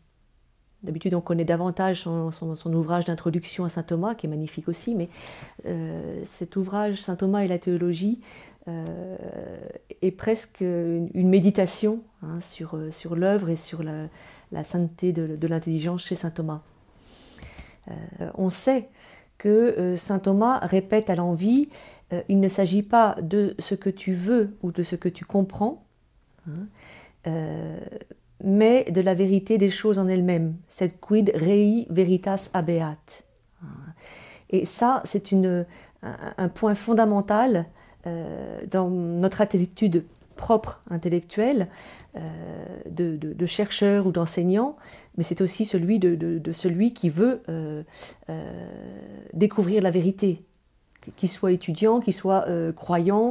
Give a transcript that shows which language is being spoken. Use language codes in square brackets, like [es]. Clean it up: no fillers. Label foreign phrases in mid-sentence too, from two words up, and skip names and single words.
[fr] D'habitude on connaît davantage son ouvrage d'introduction à Saint Thomas, qui est magnifique aussi, mais cet ouvrage Saint Thomas et la théologie est presque une méditation, hein, sur l'œuvre et sur la sainteté de l'intelligence chez Saint Thomas. On sait que saint Thomas répète à l'envi, il ne s'agit pas de ce que tu veux ou de ce que tu comprends, hein, mais de la vérité des choses en elles-mêmes, [la] sed quid rei veritas habeat. [fr] Et ça, c'est un point fondamental dans notre attitude propre intellectuelle de chercheur ou d'enseignant, mais c'est aussi celui de celui qui veut découvrir la vérité, qu'il soit étudiant, qu'il soit croyant.